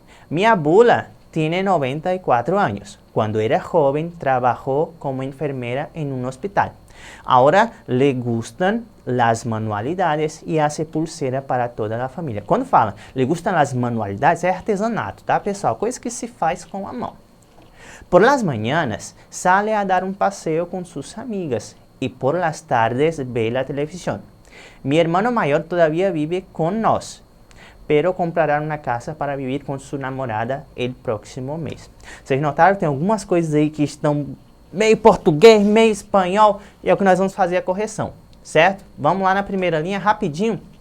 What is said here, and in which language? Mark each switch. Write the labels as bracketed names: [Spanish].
[Portuguese] Minha abuela tem 94 anos. Quando era jovem, trabalhou como enfermeira em um hospital. [Spanish] Agora le gustan las manualidades e hace pulseira para toda a família. [Portuguese] Quando fala [Spanish] le gustan las manualidades, [Portuguese] é artesanato, tá, pessoal? Coisa que se faz com a mão. [Spanish] Por las mañanas, sale a dar um passeio com suas amigas e por las tardes ve la televisión. Mi hermano mayor todavía vive con nós, pero comprará uma casa para viver com sua namorada el próximo mês. [Portuguese] Vocês notaram que tem algumas coisas aí que estão meio português, meio espanhol, e é o que nós vamos fazer a correção, certo? Vamos lá na primeira linha, rapidinho.